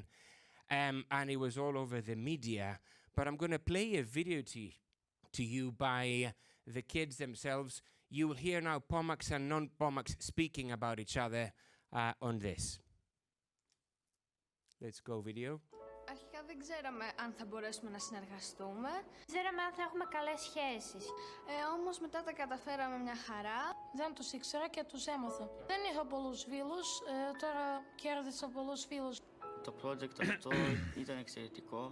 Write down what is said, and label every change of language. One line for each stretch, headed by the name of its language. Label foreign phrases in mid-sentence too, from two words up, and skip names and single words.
English: And it was all over the media. But I'm going to play a video to you by the kids themselves. You will hear now Pomaks and non-Pomaks speaking about each other on this. Let's go video.
Greek: Αρχικά δεν ξέραμε αν θα μπορέσουμε να συνεργαστούμε. Ξέραμε αν θα έχουμε καλές σχέσεις. Όμως μετά τα καταφέραμε μια χαρά. Δεν τους ήξερα και τους έμαθα. Δεν είχα πολλούς φίλους, τώρα κέρδισα πολλούς φίλους. Το project αυτό ήταν εξαιρετικό.